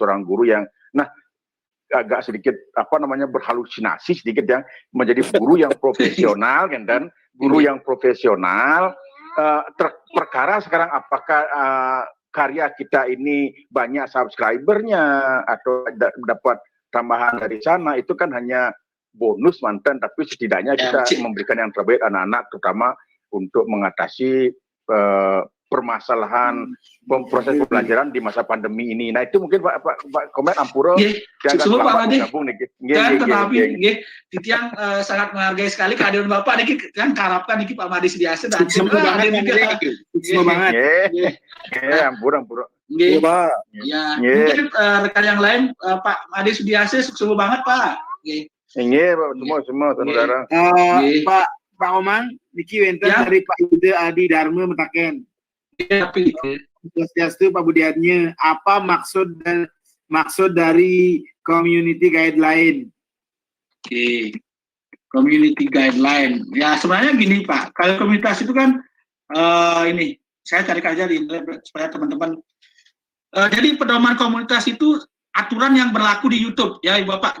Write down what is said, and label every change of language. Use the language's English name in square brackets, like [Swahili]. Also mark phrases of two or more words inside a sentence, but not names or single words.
[Indonesian] seorang guru yang agak sedikit berhalusinasi sedikit yang menjadi guru yang profesional kan, dan guru yang profesional perkara sekarang apakah karya kita ini banyak subscribernya atau dapat tambahan dari sana, itu kan hanya bonus mantan, tapi setidaknya kita memberikan yang terbaik anak-anak, terutama untuk mengatasi permasalahan proses pembelajaran di masa pandemi ini. Nah itu mungkin Pak Komen Ampuro semua Pak Made yang sangat menghargai sekali kehadiran Bapak niki kan harapkan niki Pak Made Sudiase dan semua banget Ampuro ya mungkin rekan yang lain Pak Made Sudiase sukses banget Pak semua saudara Pak Oman [Balinese] niki wenten [Indonesian] dari Pak Yuda Adi Dharma Metaken. Swastiastu Pak Budiarnya, apa maksud dari [English] community guideline? Community guideline. [Indonesian] Ya sebenarnya gini Pak, kalau komunitas itu kan ini saya cari aja di internet supaya teman-teman. Jadi pedoman komunitas itu aturan yang berlaku di YouTube ya Ibu Bapak.